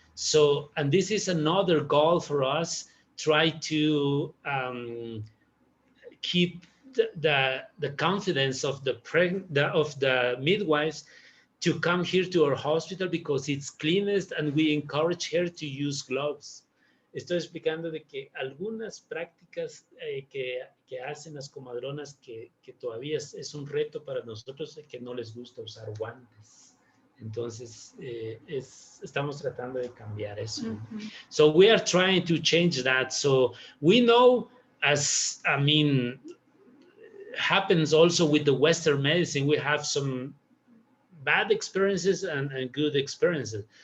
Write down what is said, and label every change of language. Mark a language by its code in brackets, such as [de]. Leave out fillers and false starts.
[en] So, and this is another goal for us, try to keep the confidence of the midwives to come here to our hospital, because it's cleanest, and we encourage her to use gloves. [es] Estoy explicando de que algunas prácticas que hacen las comadronas que todavía es un reto para nosotros, que no les gusta usar guantes. Entonces, estamos tratando de cambiar eso. Mm-hmm. [en] So we are trying to change that. So we know, as I mean, happens also with the Western medicine, we have some bad experiences and good experiences.